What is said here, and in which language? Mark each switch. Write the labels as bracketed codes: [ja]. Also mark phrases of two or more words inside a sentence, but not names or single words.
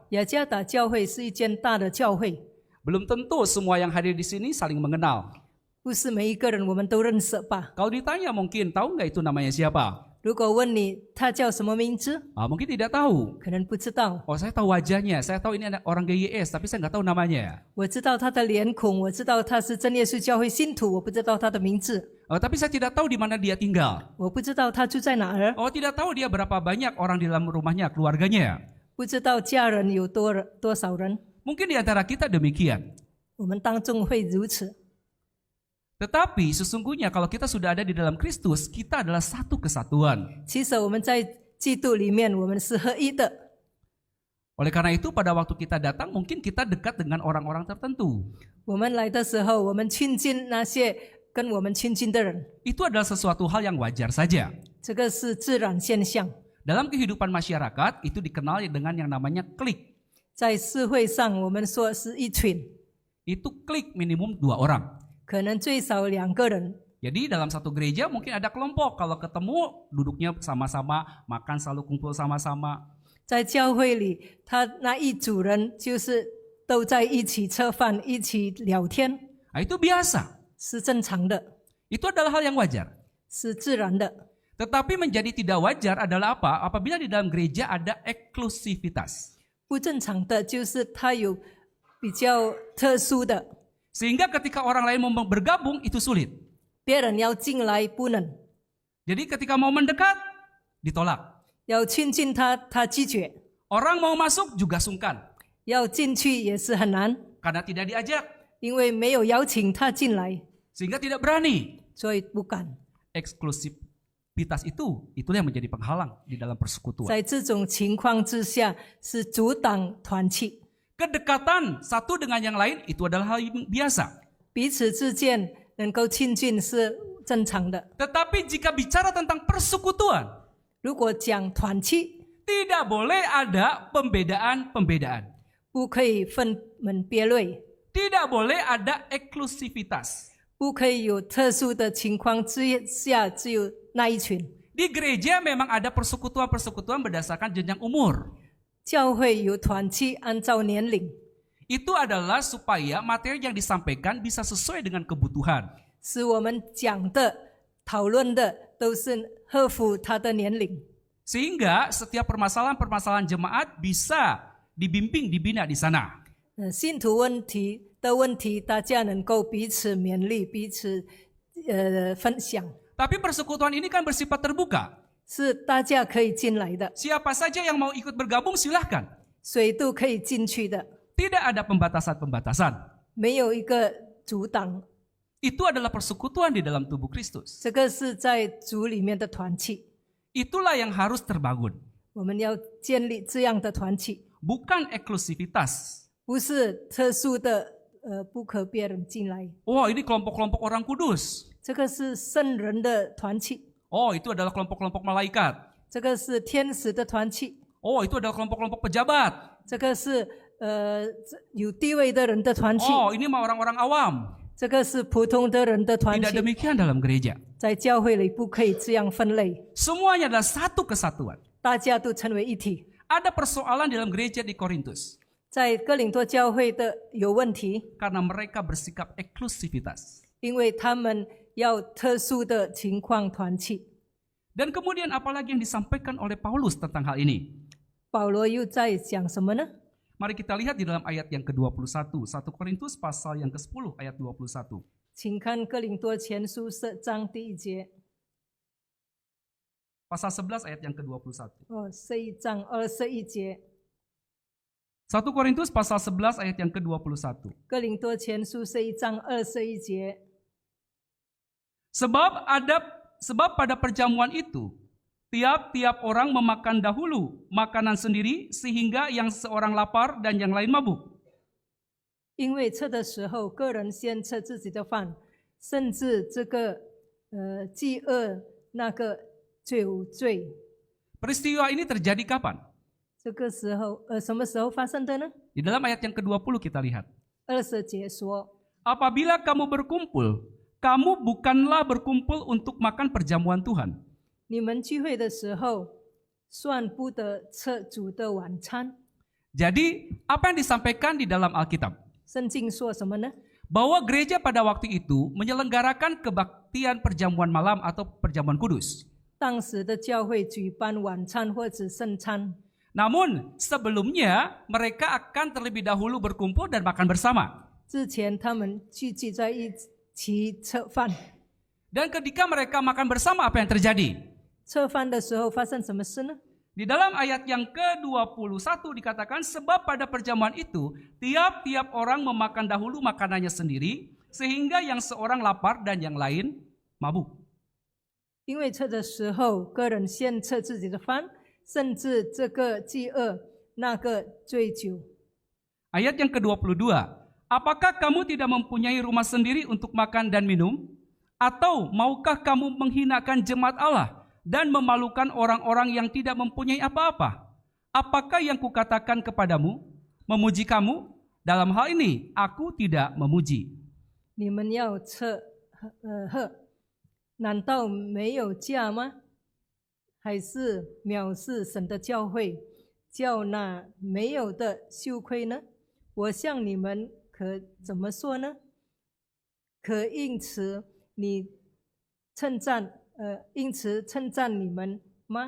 [zh] 雅加达教会是一间大的教会， [id] Belum tentu semua yang hadir di sini saling mengenal. [zh] 不是每一个人我们都认识吧？ [id] Kalau ditanya mungkin, tahu nggak itu namanya siapa? [zh] 如果问你他叫什么名字， [id] Mungkin tidak tahu. [zh] 可能不知道。 [id] Oh, saya tahu wajahnya, saya tahu ini orang GYS, tapi saya nggak tahu namanya. [zh] 我知道他的脸孔，我知道他是真耶稣教会信徒，我不知道他的名字， [id] Tapi saya tidak tahu di mana dia tinggal. [zh] 我不知道他住在哪儿， [id] Tidak tahu dia berapa banyak orang di dalam rumahnya, keluarganya. [zh] 不知道家人有多少人。 [id] Mungkin di antara kita demikian. [zh] 我们当中会如此， [id] Tetapi sesungguhnya kalau kita sudah ada di dalam Kristus, kita adalah satu kesatuan. [zh] 其实我们在基督里面，我们是合一的。 [id] Oleh karena itu pada waktu kita datang mungkin kita dekat dengan orang-orang tertentu. [zh] 我们来的时候，我们亲近那些跟我们亲近的人， [id] Itu adalah sesuatu hal yang wajar saja. [zh] 这个是自然现象。 [id] Dalam kehidupan masyarakat itu dikenal dengan yang namanya klik. [zh] 在社会上，我们说是一群， [id] Itu klik minimum 2 orang. [zh] 可能最少2个人。 [id] Jadi dalam satu gereja mungkin ada kelompok. Kalau ketemu duduknya sama-sama, makan selalu kumpul sama-sama. [zh] 在教会里，他那一组人就是都在一起吃饭，一起聊天， [id] Itu biasa. [zh] 是正常的， [id] Itu adalah hal yang wajar. [zh] 是自然的。 [id] Tetapi menjadi tidak wajar adalah apa? Apabila di dalam gereja ada eksklusivitas. [zh] 不正常的就是他有比较特殊的， [id] Sehingga ketika orang lain mau bergabung itu sulit. [zh] 别人要进来不能， [id] Jadi ketika mau mendekat ditolak. [zh] 要亲近他，他拒绝； [id] Orang mau masuk juga sungkan [zh] 要进去也是很难， [id] karena tidak diajak [zh] 因为没有邀请他进来， [id] sehingga tidak berani. [zh] 所以不敢。 [id] Eksklusivitas itulah yang menjadi penghalang di dalam persekutuan. [zh] 在这种情况之下，是阻挡团契。 [id] Kedekatan satu dengan yang lain itu adalah hal yang biasa. [zh] 彼此之间能够亲近是正常的。 [id] Tetapi jika bicara tentang persekutuan, [zh] 如果讲团契， [id] tidak boleh ada pembedaan-pembedaan. [zh] 不可以分门别类， [id] Tidak boleh ada eksklusivitas. [zh] 不可以有特殊的情况之下只有那一群。 [id] Di gereja memang ada persekutuan-persekutuan berdasarkan jenjang umur. [zh] 教会有团契，按照年龄， [id] Itu adalah supaya materi yang disampaikan bisa sesuai dengan kebutuhan. [zh] 是我们讲的、讨论的都是合乎他的年龄， [id] Sehingga setiap permasalahan-permasalahan jemaat bisa dibimbing, dibina di sana. [zh] 信徒问题，大家能够彼此勉励，彼此分享， [id] Tapi persekutuan ini kan bersifat terbuka. [zh] 是大家可以进来的， [id] Siapa saja yang mau ikut bergabung silahkan. [zh] 谁都可以进去的， [id] Tidak ada pembatasan-pembatasan. [zh] 没有一个阻挡。 [id] Itu adalah persekutuan di dalam tubuh Kristus. [zh] 这个是在主里面的团契， [id] Itulah yang harus terbangun. [zh] 我们要建立这样的团契， [id] Bukan eksklusivitas. [zh] 不是特殊的，不可别人进来。 [id] Oh, ini kelompok-kelompok orang kudus. [zh] 这个是圣人的团契， [id] Oh, itu adalah kelompok-kelompok malaikat. [zh] 这个是天使的团契， [id] Oh, itu adalah kelompok-kelompok pejabat. [zh] 这个是有地位的人的团契， [id] Oh, ini mah orang-orang awam. [zh] 这个是普通的人的团 [id] Tidak [zh] 契。 [id] demikian dalam gereja. [zh] 在教会里不可以这样分类， [id] Semuanya adalah satu kesatuan. [zh] 大家都成为一体。 [id] Ada persoalan dalam gereja di Korintus. [zh] 在哥林多教会的有问题， [id] Karena mereka bersikap eksklusivitas. [zh] 因为他们要特殊的情况团契。 [id] Dan kemudian apalagi yang disampaikan oleh Paulus tentang hal ini? [zh] 保罗又在讲什么呢？ [id] Mari kita lihat di dalam ayat yang ke-21, 1 Korintus pasal yang ke-10 ayat 21. [zh] 请看哥林多前书10章第1节。 [id] Pasal 11 ayat yang ke-21. [zh] 11 章21节。 [id] 1 Korintus pasal 11 ayat yang ke-21. [zh] 哥林多前书11章21节。 [id] Sebab pada perjamuan itu, tiap-tiap orang memakan dahulu makanan sendiri sehingga yang seorang lapar dan yang lain mabuk. [zh] 因为测的时候，个人先测自己的饭，甚至这个饥饿，那个就有罪。 [id] Peristiwa ini terjadi kapan? [zh] 这个时候，什么时候发生的呢？ [id] Di dalam ayat yang ke-20 kita lihat. [zh] 20 节说： [id] Apabila kamu berkumpul, kamu bukanlah berkumpul untuk makan perjamuan Tuhan. [zh] 你们聚会的时候，算不得吃主的晚餐。 [id] Jadi, apa yang disampaikan di dalam Alkitab? [zh] 圣经说什么呢？ [id] Bahwa gereja pada waktu itu menyelenggarakan kebaktian perjamuan malam atau perjamuan kudus. [zh] 当时的教会举办晚餐或者圣餐， [id] Namun, sebelumnya mereka akan terlebih dahulu berkumpul dan makan bersama. [zh] 之前他们聚集在一起吃饭。 [id] Dan ketika mereka makan bersama, apa yang terjadi? [zh] 吃饭的时候发生什么事呢？ [id] Di dalam ayat yang ke-21 dikatakan, sebab pada perjamuan itu, tiap-tiap orang memakan dahulu makanannya sendiri, sehingga yang seorang lapar dan yang lain mabuk. [zh] 因为吃的时候，个人先吃自己的饭，甚至这个饥饿，那个醉酒。 [id] Ayat yang ke-22, apakah kamu tidak mempunyai rumah sendiri untuk makan dan minum? Atau maukah kamu menghinakan jemaat Allah dan memalukan orang-orang yang tidak mempunyai apa-apa? Apakah yang kukatakan kepadamu? Memuji kamu? Dalam hal ini, aku tidak memuji. [zh] 你们要吃喝，难道没有价吗？还是藐视神的教会，叫那没有的羞愧呢？我向你们可怎么说呢？可因此因此称赞你们吗？